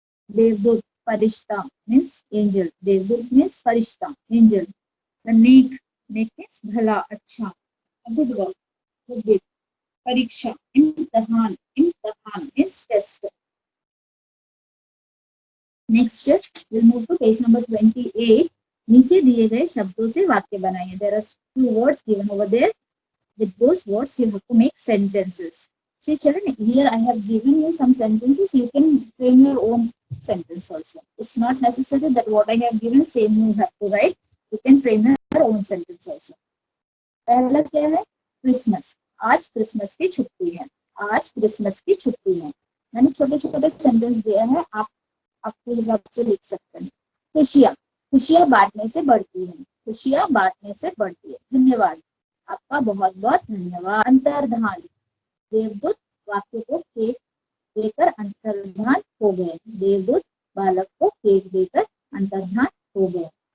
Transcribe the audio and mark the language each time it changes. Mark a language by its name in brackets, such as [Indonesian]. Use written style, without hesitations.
[Hindi] देवदूत, फरिश्ता means angel, देवदूत means फरिश्ता, angel, नेक, नेक means भला, अच्छा, गुड वर्क, गुड डीड, परीक्षा, इम्तिहान, इम्तिहान means test. [English] Next will move to page number 28। [Hindi] नीचे दिए गए शब्दों से वाक्य बनाइए। [English] There are few words given over there. With those words you have to make sentences. See children, here I have given you some sentences. You can frame your own sentence also. It's not necessary that what I have given same you have to write. You can frame your own sentence also. [Hindi] पहला क्या है? Christmas, आज Christmas की छुट्टी है, आज Christmas की छुट्टी है। मैंने छोटे छोटे सेंटेंस दिया है, आप अपने हिसाब से लिख सकते हैं। खुशियाँ, खुशियाँ बांटने से बढ़ती है, खुशियाँ बांटने से बढ़ती है। धन्यवाद, आपका बहुत बहुत धन्यवाद। अंतर्धान, देवदूत वाक्य को केक देकर अंतर्धान हो गए, देवदूत बालक को केक देकर अंतर्धान हो गए।